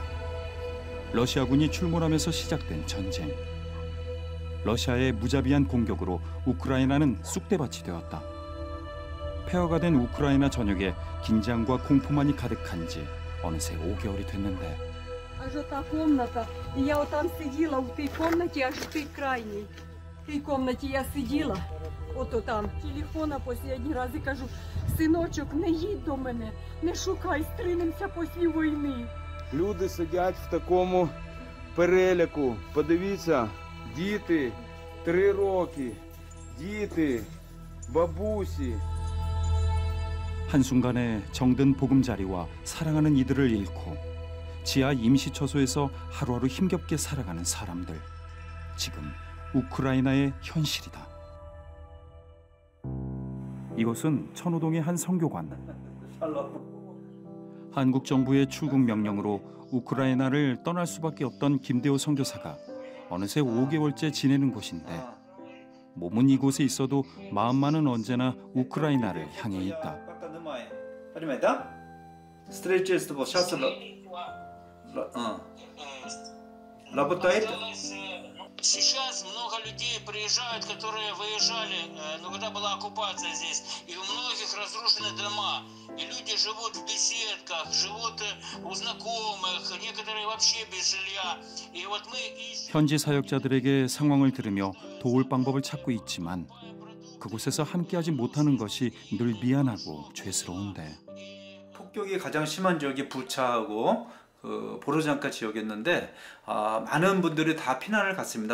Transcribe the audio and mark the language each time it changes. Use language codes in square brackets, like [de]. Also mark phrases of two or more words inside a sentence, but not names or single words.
[ko] 러시아군이 출몰하면서 시작된 전쟁. 러시아의 무자비한 공격으로 우크라이나는 쑥대밭이 되었다. 폐허가 된 우크라이나 전역에 긴장과 공포만이 가득한 지 어느새 5개월이 됐는데 [uk] Аж ота комната, и я отам сиділа в тій комнаті, аж в тій крайній. В тій комнаті я сиділа, ото там, телефона останній раз і кажу, синочок, не їдь до мене, не шукай, стринемося після війни. Люди сидять в такому переляку. Подивіться, діти, 3 роки, діти, бабусі. [ko] 한순간에 정든 보금자리와 사랑하는 이들을 잃고 지하 임시처소에서 하루하루 힘겹게 살아가는 사람들. 지금 우크라이나의 현실이다. 이곳은 천호동의 한 성교관. 한국 정부의 출국 명령으로 우크라이나를 떠날 수밖에 없던 김대호 선교사가 어느새 5개월째 지내는 곳인데 몸은 이곳에 있어도 마음만은 언제나 우크라이나를 향해 있다. [ru] Сейчас много людей приезжают, которые выезжали, когда была оккупация здесь, и у многих разрушены дома, и люди живут в беседках, живут у знакомых, некоторые вообще без жилья. И вот мы ищем... [ko] 현지 사역자들에게 상황을 들으며 도울 방법을 찾고 있지만 그곳에서 함께하지 못하는 것이 늘 미안하고 죄스러운데. 폭격이 가장 심한 지역이 부차하고 보르잔카 지역이었는데 많은 분들이 다 피난을 갔습니다.